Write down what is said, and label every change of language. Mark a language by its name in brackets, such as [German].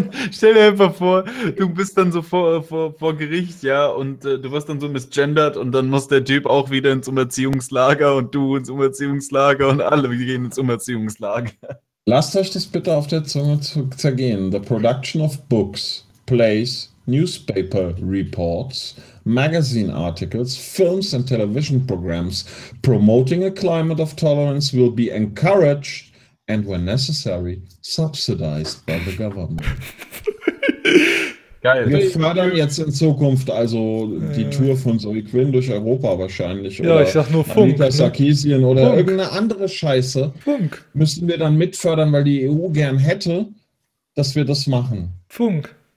[German] Stell dir einfach vor, du bist dann so vor Gericht, ja, und du wirst dann so misgendert und dann muss der Typ auch wieder ins Umerziehungslager und du ins Umerziehungslager und alle gehen ins Umerziehungslager. Lasst euch das bitte auf der Zunge zergehen. [English] The production of books, plays, newspaper reports, magazine articles, films and television programs promoting a climate of tolerance will be encouraged and when necessary subsidized by the government. [German] Geil. Wir fördern jetzt in Zukunft also die Tour von Zoe Quinn durch Europa wahrscheinlich. Ja, ich sag nur Funk. Anita Sarkeesian oder Funk. Irgendeine andere Scheiße. Funk. Müssen wir dann mitfördern, weil die EU gern hätte, dass wir das machen. Funk.